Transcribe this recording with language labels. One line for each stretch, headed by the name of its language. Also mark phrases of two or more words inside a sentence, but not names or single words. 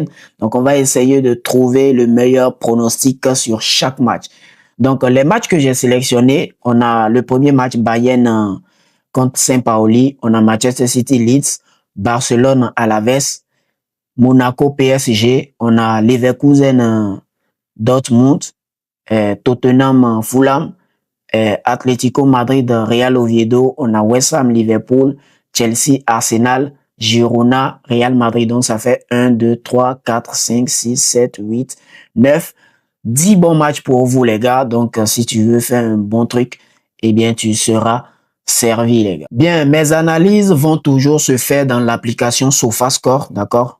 French: Donc, on va essayer de trouver le meilleur pronostic sur chaque match. Donc, les matchs que j'ai sélectionnés, on a le premier match Bayern contre Saint-Pauli, on a Manchester City Leeds, Barcelone Alaves, Monaco PSG, on a Leverkusen Dortmund, Tottenham Fulham, Atlético Madrid Real Oviedo, on a West Ham Liverpool, Chelsea Arsenal, Girona Real Madrid. Donc ça fait 1, 2, 3, 4, 5, 6, 7, 8, 9, 10 bons matchs pour vous les gars. Donc si tu veux faire un bon truc, eh bien tu seras servi les gars. Bien, mes analyses vont toujours se faire dans l'application SofaScore, d'accord?